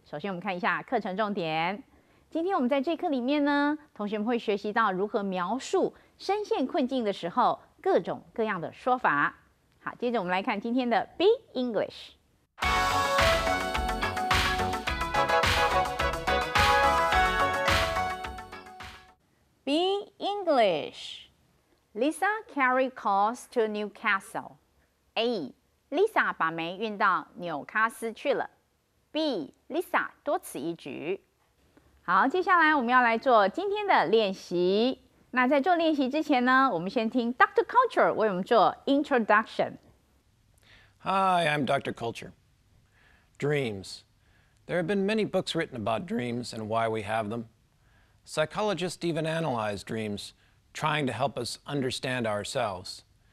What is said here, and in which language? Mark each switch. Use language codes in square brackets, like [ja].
[zh] 首先我们看一下课程重点。今天我们在这课里面呢，同学们会学习到如何描述身陷困境的时候各种各样的说法。好，接着我们来看今天的 Be English。Be English. [en] Lisa carried calls to Newcastle. A. [zh] Lisa 把梅运到纽卡斯去了。 B. Lisa 多此一举。好，接下来我们要来做今天的练习。那在做练习之前呢，我们先听 Dr. Culture 为我们做 Introduction. [en] Hi, I'm Dr. Culture. Dreams. There have been many books written about dreams and why we have them. Psychologists even analyze dreams, trying to help us understand ourselves.